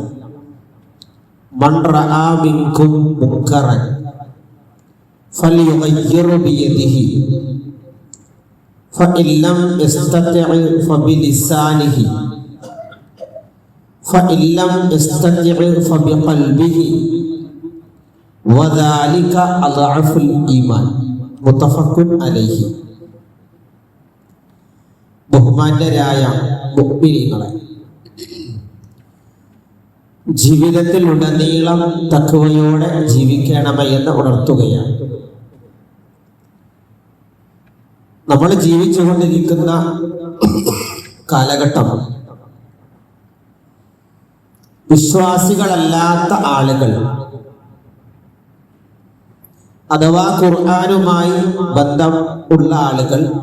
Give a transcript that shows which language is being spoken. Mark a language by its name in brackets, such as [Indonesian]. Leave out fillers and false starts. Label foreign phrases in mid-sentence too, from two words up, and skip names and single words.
[Arabic] من رأى منكم منكرا فليغير بيده فإن لم يستطع فبلسانه فإن لم يستطع فبقلبه وذلك أضعف الإيمان. متفق عليه. [Malayalam] ബഹുമാന്യരായ മുഅ്മിനീങ്ങളെ, ജീവിതത്തിൽ ഉടനീളം തഖ്വയോടെ ജീവിക്കണമെന്ന് ഉണർത്തുകയാണ്. നമ്മൾ ജീവിച്ചുകൊണ്ടിരിക്കുന്ന കാലഘട്ടം വിശ്വാസികളല്ലാത്ത ആളുകൾ അഥവാ ഖുർആനുമായി ബന്ധം ഉള്ള ആളുകൾ,